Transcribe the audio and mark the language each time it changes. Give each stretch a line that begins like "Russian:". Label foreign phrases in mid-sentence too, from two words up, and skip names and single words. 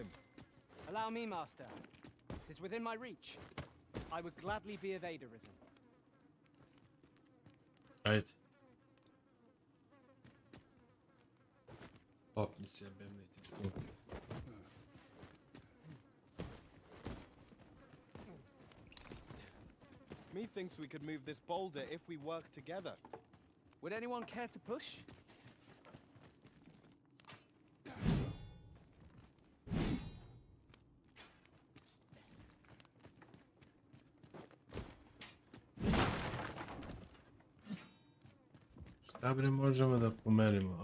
English: Allow me, Master. 'Tis within my reach. I would gladly be of aid arisen.
Serbian: Ajde. Popni se, jebem niti s tim.
English: Methinks we could move this boulder if we work together. Would anyone care to push?
Serbian: Šta bre možemo da pomerimo?